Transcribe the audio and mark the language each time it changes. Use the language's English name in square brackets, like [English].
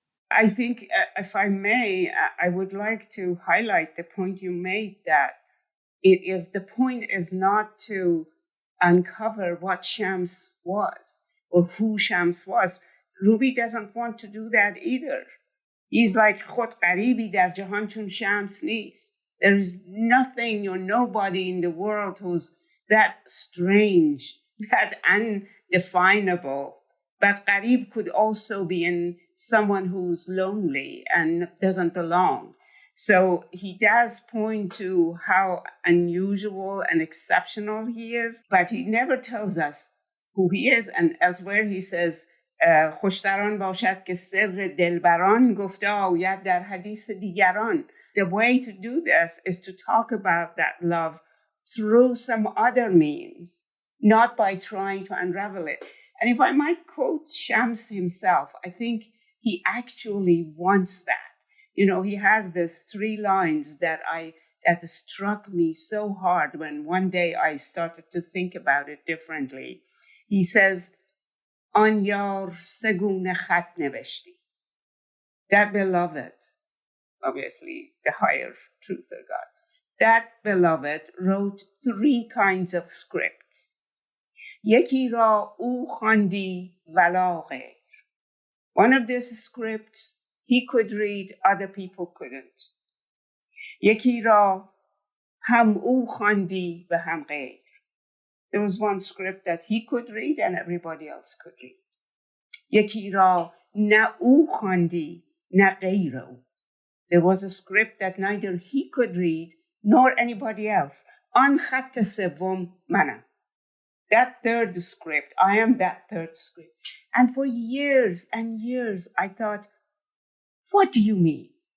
[English] I think, if I may, I would like to highlight the point you made, that the point is not to uncover what Shams was or who Shams was. Rumi doesn't want to do that either. He's like, [Persian] خود غریبی در جهان چون شمس نیست. [English] There's nothing or nobody in the world who's that strange, that undefinable. But Qarib could also be in someone who's lonely and doesn't belong. So he does point to how unusual and exceptional he is, but he never tells us who he is. And elsewhere he says, [Persian] خوشتران باشد که سر دلبران گفته آید در حدیث دیگران. [English] The way to do this is to talk about that love through some other means, not by trying to unravel it. And if I might quote Shams himself, I think he actually wants that. He has these 3 lines that struck me so hard when one day I started to think about it differently. He says, [Persian] آن یار سه گونه خط نوشتی. [English] That beloved, obviously the higher truth of God, that beloved wrote 3 kinds of scripts. [Persian] یکی را او خواندی ولا غیر. [English] One of these scripts he could read, other people couldn't. [Persian] یکی را هم او خواندی و هم غیر. [English] There was one script that he could read and everybody else could read. [Persian] یکی را نه او خواندی نه غیر او. [English] There was a script that neither he could read nor anybody else. [Persian] آن خط سوم منم. [English] That third script, I am that third script. And for years and years, I thought, what do you mean?